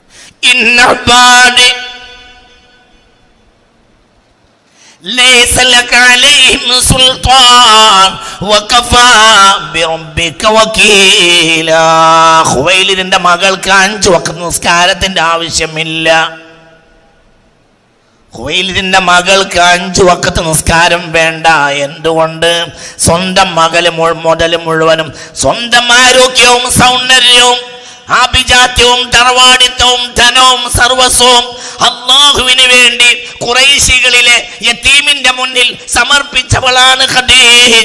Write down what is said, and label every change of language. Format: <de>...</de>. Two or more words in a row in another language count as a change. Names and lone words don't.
<ar>إن عبادي ليس لك عليهم سلطان وكفى بربك وكيلا.</ar> <ml>ഖുവൈലിദിന്റെ മകൾക്ക് 5 വഖ്ത് നിസ്കാരത്തിന്റെ ആവശ്യമില്ല. ഖുവൈലിദിന്റെ മകൾക്ക് 5 വഖ്ത് നിസ്കാരം വേണ്ട. എന്തുകൊണ്ട്? സ്വന്തം മകള് മുതൽ മുഴുവനും സ്വന്തം ആരോഗ്യവും സൗന്ദര്യവും ആഭിജാത്യവും തറവാടിത്തവും ധനവും സർവസ്വവും അല്ലാഹുവിന് വേണ്ടി ഖുറൈശികളിലെ യതീമിന്റെ മുന്നിൽ സമർപ്പിച്ചവളാണ് ഖദീജ.</ml>